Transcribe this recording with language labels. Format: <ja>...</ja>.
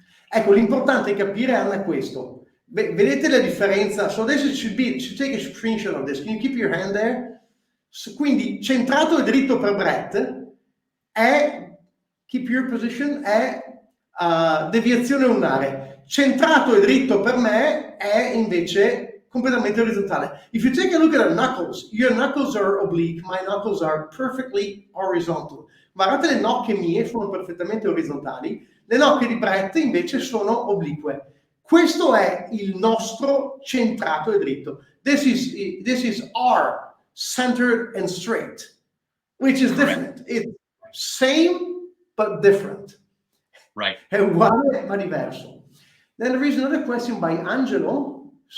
<it>ecco, l'importante è capire, Anna, questo. Vedete la differenza?</it> <en>So this should take a screenshot of this. Can you keep your hand there?</en> <it>So, quindi centrato e dritto per Brett è,</it> <en>keep your position,</en> <it>è deviazione lunare. Centrato e dritto per me è invece completamente orizzontale.</it> <en>If you take a look at our knuckles, your knuckles are oblique, my knuckles are perfectly horizontal.</en> <it>Guardate, le nocche mie sono perfettamente orizzontali, le nocche di Brett invece sono oblique. Questo è il nostro centrato e dritto.</it> <en>This is our centered and straight, which is different. It's same but different. Right.</en> <it>È uguale ma diverso.</it> <en>Then there is another question by Angelo.</en>